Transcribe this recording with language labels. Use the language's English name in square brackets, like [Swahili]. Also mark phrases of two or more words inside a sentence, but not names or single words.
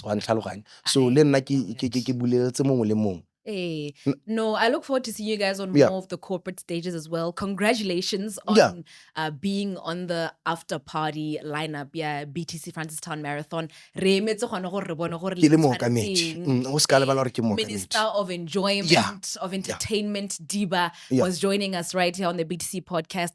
[Tswana] So le nna ke buleletse mongwe le mongwe. [English] No, I look forward to seeing you guys on more of the corporate stages as well. Congratulations on being on the after party lineup. BTC Francestown Marathon. Minister of Enjoyment, of Entertainment, Diva, was joining us right here on the BTC podcast.